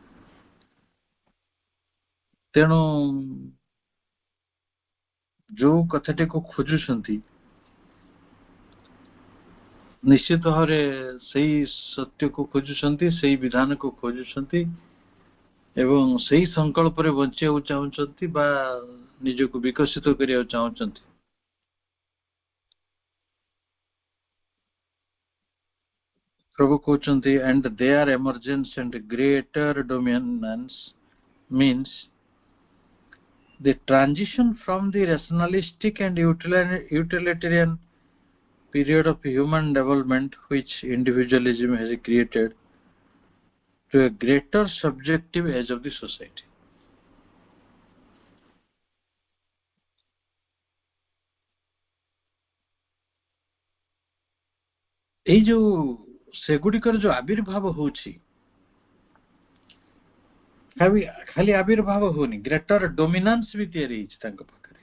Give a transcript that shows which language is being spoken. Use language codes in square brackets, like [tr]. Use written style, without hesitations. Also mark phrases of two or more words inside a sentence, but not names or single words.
[or] ତେଣୁ ଯୋଉ କଥାଟିକୁ ଖୋଜୁଛନ୍ତି, ନିଶ୍ଚିତ ଭାବରେ ସେଇ ସତ୍ୟକୁ ଖୋଜୁଛନ୍ତି, ସେଇ ବିଧାନକୁ ଖୋଜୁଛନ୍ତି ଏବଂ ସେଇ ସଂକଳ୍ପରେ ବଞ୍ଚିବାକୁ ଚାହୁଁଛନ୍ତି ବା ନିଜକୁ ବିକଶିତ କରିବାକୁ ଚାହୁଁଛନ୍ତି। ପ୍ରଭୁ କହୁଛନ୍ତି, [en] and their emergence and greater dominance means the transition from the rationalistic and utilitarian period of human development which individualism has created to a greater subjective age of the society. [or] এই ଯୋଉ ସେଗୁଡ଼ିକର ଯୋଉ ଆବିର୍ଭାବ ହଉଛି, ଖାଲି ଆବିର୍ଭାବ ହଉନି, [en] greater dominance [or] ବି ତିଆରି ହେଇଛି ତାଙ୍କ ପାଖରେ।